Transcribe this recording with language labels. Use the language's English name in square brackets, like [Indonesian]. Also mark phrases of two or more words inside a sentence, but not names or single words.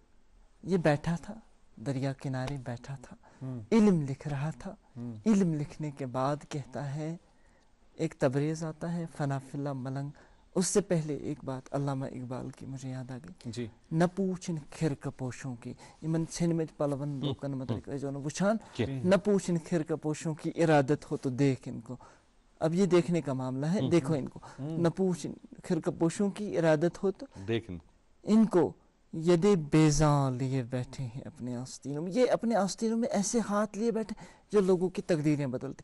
[Urdu] یہ بیٹھا تھا دریا کنارے، بیٹھا تھا، علم لکھ رہا تھا. علم لکھنے کے بعد کہتا ہے، ایک تبریز آتا ہے، فنا فی اللہ ملنگ. اس سے پہلے ایک بات علامہ اقبال کی مجھے یاد آ گئی، نہ پوچھن کھرکہ پوشوں کی، [Kashmiri] یمن ژھنمٕتۍ پلون لوکن متعلق ٲسۍزیو نہٕ وٕچھان، [Urdu] نہ پوچھن کھرکہ پوشوں کی ارادت ہو تو دیکھ ان کو. اب یہ دیکھنے کا معاملہ ہے، دیکھو ان کو. نہ پوچھن کھرکہ پوشوں کی ارادت ہو تو دیکھ ان کو، یدے بیزاں لیے بیٹھے ہیں اپنے آستینوں میں. یہ اپنے آستینوں میں ایسے ہاتھ لیے بیٹھے جو لوگوں کی تقدیریں بدلتی.